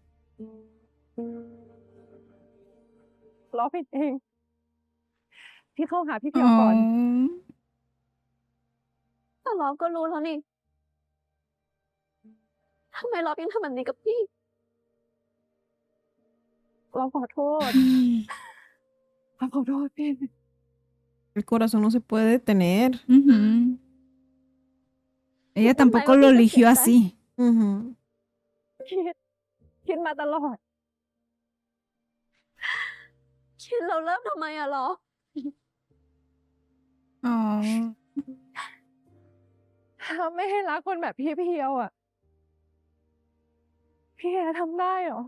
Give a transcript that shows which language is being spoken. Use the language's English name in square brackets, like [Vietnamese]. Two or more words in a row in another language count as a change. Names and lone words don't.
[Thai] ล็อบผิดเอง ที่เข้าหาพี่เพียวก่อน Oh. แต่ลอฟก็รู้แล้วนี่ ทำไมลอฟยังทำแบบนี้กับพี่ เราขอโทษ เราขอโทษพี่ [Spanish] el corazón no se puede detener. Ujú. Ella tampoco lo eligió así. Ujú. [Thai] คิดมาตลอด คิดเราเริ่มทำไมอะลอฟ Oh. ถ้าไม่ให้รักคนแบบพี่เพียวอ่ะ พี่แอร์ทำได้เหรอ